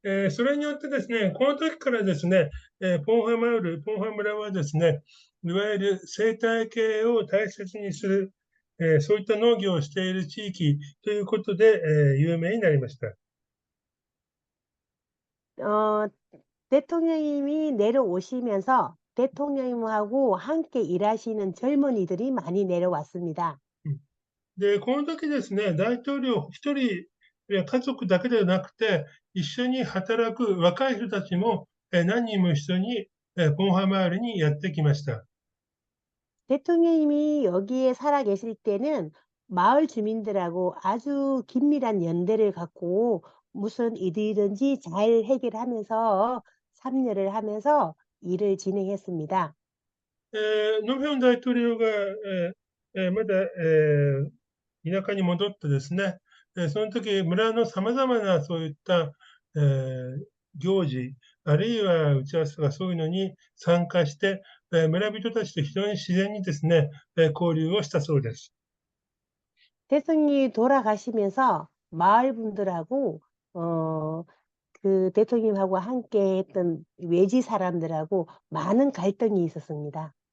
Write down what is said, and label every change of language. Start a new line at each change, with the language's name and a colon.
Japanese: それによってですね、この時からですね、ポンハ村はですね、いわゆる生態系を大切にする、そういった農業をしている地域ということで、有名になりました。
Korean: 어, 대통령님이 내려오시면서 대통령님하고 함께 일하시는 젊은이들이 많이 내려왔습니다.
Japanese: で、この時ですね、大統領一人や家族だけではなくて、一緒に働く若い人たちも何人も一緒にポンハマールにやってきました。
Korean: 대통령님이 여기에 살아 계실 때는 마을 주민들하고 아주 긴밀한 연대를 갖고 무슨 일이든지 잘 해결하면서 참여를 하면서 일을 진행했습니다.
Japanese: ノムヒョン大統領が、まだ、田舎に戻ってですね、その時村のさまざまなそういった、行事、あるいは打ち合わせとかそういうのに参加して、村人たちと非常に自然にですね、交流をしたそうです。
Korean: 대통령이 돌아가시면서 마을 분들하고 어, 그 대통령하고 함께 했던 외지 사람들하고 많은 갈등이 있었습니다.